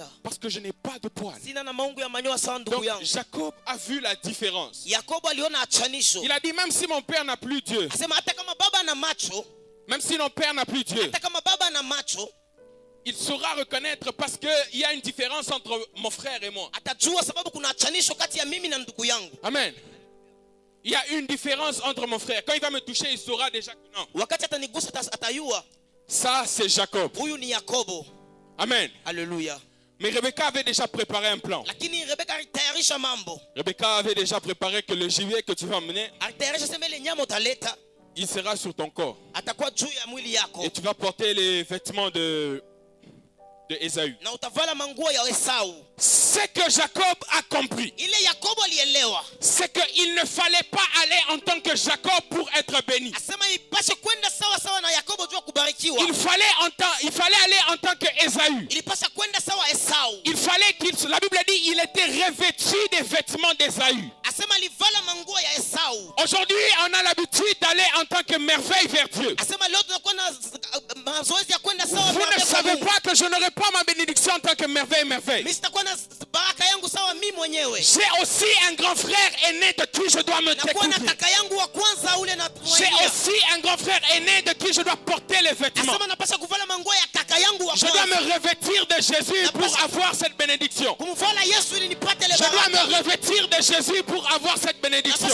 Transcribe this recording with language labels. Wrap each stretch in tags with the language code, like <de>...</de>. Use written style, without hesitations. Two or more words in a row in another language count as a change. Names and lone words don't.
<fr>Parce que je n'ai pas de poils. Donc Jacob a vu la différence. Il a dit, même si mon père n'a plus Dieu, même si mon père n'a plus Dieu, Il saura reconnaître parce qu'il y a une différence entre mon frère et moi.</fr> <sw>Atajua sababu kuna achanisho kati ya mimi na ndugu yangu. Amen.</sw> <fr>Il y a une différence entre mon frère. Quand il va me toucher, il saura déjà que non.</fr> <sw>Wakati atanigusa atayua.</sw> <fr>Ça, c'est Jacob.</fr> <sw>Huyu ni Yakobo.</sw> <fr>Amen. Alléluia. Mais Rebecca avait déjà préparé un plan.</fr> <sw>Lakini Rebecca alitayarisha mambo.</sw> <fr>Rebecca avait déjà préparé que le gibier que tu vas emmener,</fr> <sw>Alitayarisha sema ile nyama utaleta</sw> <fr>il sera sur ton corps.</fr> <sw>atakuwa juu ya mwili yako.</sw> <fr>Et tu vas porter les vêtements de Ésaü.</fr> <sw>Na utavala manguo ya Esau.</sw> <fr>Ce que Jacob a compris,</fr> <sw>Ile Yakobo alielewa.</sw> <fr>c'est qu'il ne fallait pas aller en tant que Jacob pour être béni.</fr> <sw>Asema ipashe kwenda sawa sawa na Yakobo juu kubarikiwa.</sw> <fr>Il fallait aller en tant que Ésaü.</fr> <sw>Ilipasha kwenda sawa Esau.</sw> <fr>Il fallait la Bible dit, il était revêtu des vêtements d'Ésaü.</fr> <sw>Asema alivala manguo ya Esau.</sw> <fr>Aujourd'hui, on a l'habitude d'aller en tant que merveille vers Dieu.</fr> <sw>Asema leo tunakuwa na mazoezi ya kwenda sawa.</sw> <fr>Vous ne savez pas que je n'aurai pas ma bénédiction en tant que merveille.</fr> <sw>Mimi sitakuwa na baraka yangu sawa mimi mwenyewe.</sw> <fr>J'ai aussi un grand frère aîné de qui je dois me découvrir. J'ai aussi un grand frère aîné de qui je dois porter les vêtements. Je dois me revêtir de Jésus pour avoir cette bénédiction. Je dois me revêtir de Jésus pour avoir cette bénédiction.</fr>